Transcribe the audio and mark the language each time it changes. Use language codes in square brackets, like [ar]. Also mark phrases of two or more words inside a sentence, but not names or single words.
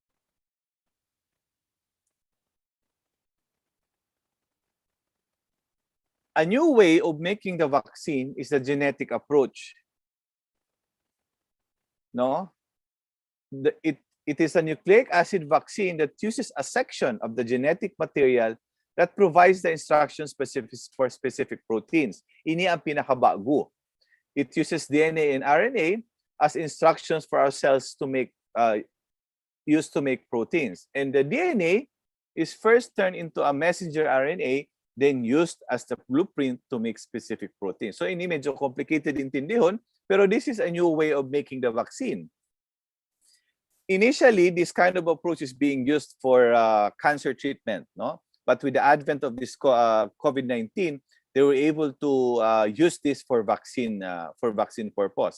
[en] A new way of making the vaccine is the genetic approach. No? It is a nucleic acid vaccine that uses a section of the genetic material that provides the instructions for specific proteins. [hil] Ini ang pinakabago. [en] It uses DNA and RNA as instructions for our cells to make used to make proteins. And the DNA is first turned into a messenger RNA, then used as the blueprint to make specific proteins. So [hil] ini medyo complicated intindihon, pero [en] this is a new way of making the vaccine. Initially, this kind of approach is being used for cancer treatment, no? But with the advent of this COVID-19, they were able to use this for vaccine purpose.